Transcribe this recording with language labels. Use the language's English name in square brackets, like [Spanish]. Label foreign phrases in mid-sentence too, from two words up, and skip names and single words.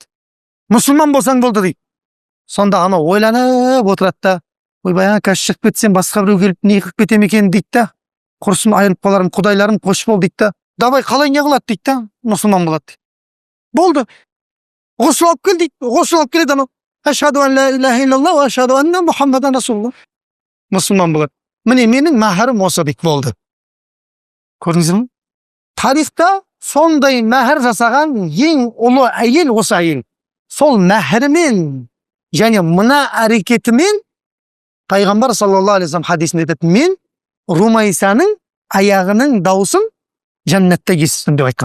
[Kazakh] Мұсылман болсаң болды дейді. Сонда ана ойланып отырады да, ойбай, қазір шығып кетсем, басқа біреу келіп не қылып кетем екен дейді да. Құрсын айырылып қаларым, Құдайларым қош бол дейді да. Давай қалай не қылады дейді да, мұсылман болады. Болды. Ғұсыл алып кел дейді. Ғұсыл алып келеді анау. [Arabic] أشهد أن لا إله إلا الله وأشهد أن محمدا رسول الله. [Kazakh] Мұсылман болады. Міне менің мәһәрім осы дейді, болды. Көрдіңіздер ме? Тарихта сондай мәһәр жасаған ең ұлы әйел осы әйел. Сол мәһәрімен және мына әрекетімен Пайғамбар [Arabic] صلى الله عليه وسلم [Kazakh] хадисінде айтады, мен Румайсаның аяғының дауысын жәннатта естідім деп айтқан.